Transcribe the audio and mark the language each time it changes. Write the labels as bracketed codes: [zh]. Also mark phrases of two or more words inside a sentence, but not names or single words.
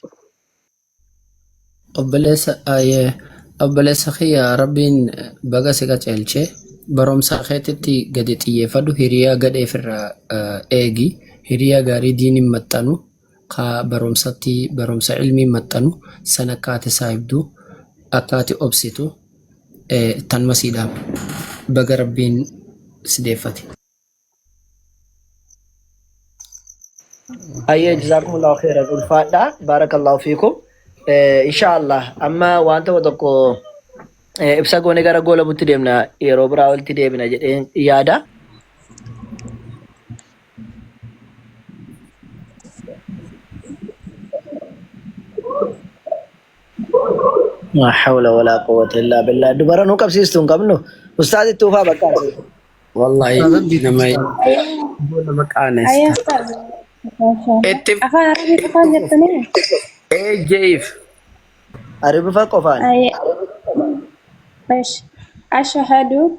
[om] obboleessa kiyya rabbiin baga si qaceelche barumsa keetitti gadi xiyyeeffadhu hiriyaa gadheefirraa eegi hiriyaa gaarii diiniin maxxanu ka barumsatti barumsa ilmiin maxxanu san akkaati saayibdu akkaati obsitu tan masiidhaan baga rabbiin si deeffate. [ar] Ayyee جزاكم الله خيرا ulfaadha بارك الله فيكم. [om] Inshallah amma wanta tokko ibsa goone gara goola butti deemna yeroo biraa walitti deebina jedheen yaada. [ar] ما حول ولا قوة إلا بالله. [om] Dubara nu qabsiistu hin qabnu. Ustaaz itti ufaa bakka. Wallahi nama qaanes. Afaan Arabii qofaan jettanii? Jeef. Arabii fa qofaan. [ar] Ashhadu